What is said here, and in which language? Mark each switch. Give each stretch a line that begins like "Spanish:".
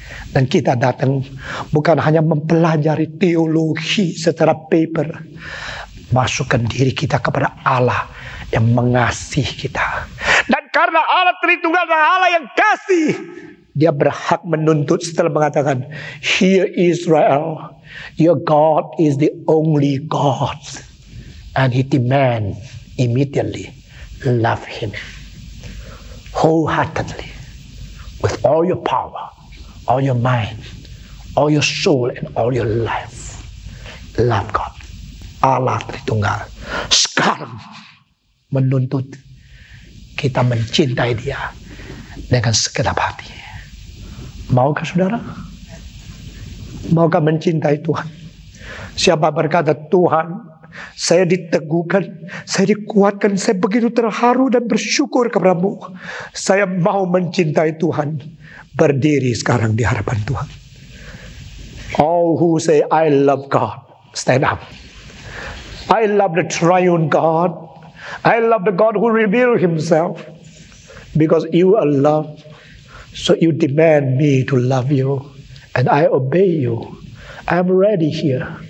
Indonesian: Dan kita datang bukan hanya mempelajari teologi secara paper, masukkan diri kita kepada Allah yang mengasihi kita. Dan karena Allah Tritunggal adalah Allah yang kasih, dia berhak menuntut setelah mengatakan,
English: "Hear Israel, your God is the only God." And he demand immediately, love him wholeheartedly, with all your power, all your mind, all your soul, and all your life. Love God.
Indonesian: Allah Tritunggal sekarang menuntut kita mencintai dia dengan segenap hati. Maukah saudara? Maukah mencintai Tuhan? Siapa berkata, Tuhan, saya diteguhkan, saya dikuatkan, saya begitu terharu dan bersyukur kepadamu, saya mau mencintai Tuhan. Berdiri sekarang di hadapan Tuhan.
English: All who say I love God, stand up. I love the triune God. I love the God who revealed himself. Because you are love, so you demand me to love you, and I obey you. I'm ready here.